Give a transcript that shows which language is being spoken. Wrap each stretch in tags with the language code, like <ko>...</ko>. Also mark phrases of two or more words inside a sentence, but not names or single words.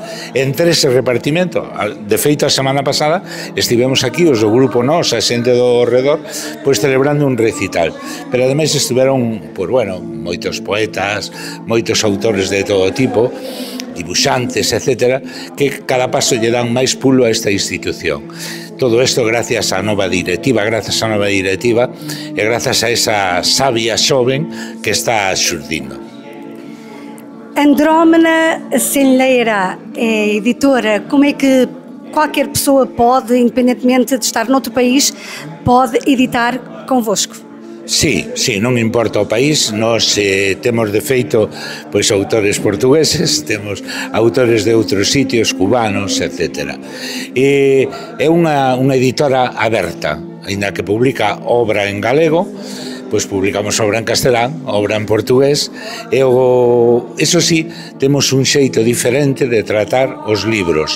<gl>Entre ese repartimento, de feito a semana pasada estivemos aquí os do grupo Nós, a xente do redor, pois celebrando un recital, pero ademais estiveron, pois bueno, moitos poetas, moitos autores de todo tipo, dibuixantes, etcétera, que cada paso lle dan máis pulo a esta institución. Todo isto gracias á nova directiva, e gracias a esa sabia xoven que está xurdindo.</gl> <pt>Andrómena Semelheira é editora. Como é que qualquer pessoa pode, independentemente de estar noutro país, pode editar convosco?</pt> <gl>Sí, non importa o país, nós temos de feito pois autores portugueses, temos autores de outros sitios, cubanos, etc. É unha editora aberta, aínda que publica obra en galego, pois publicamos obra en castelán, obra en portugués, e eso sí, temos un xeito diferente de tratar os libros.</gl>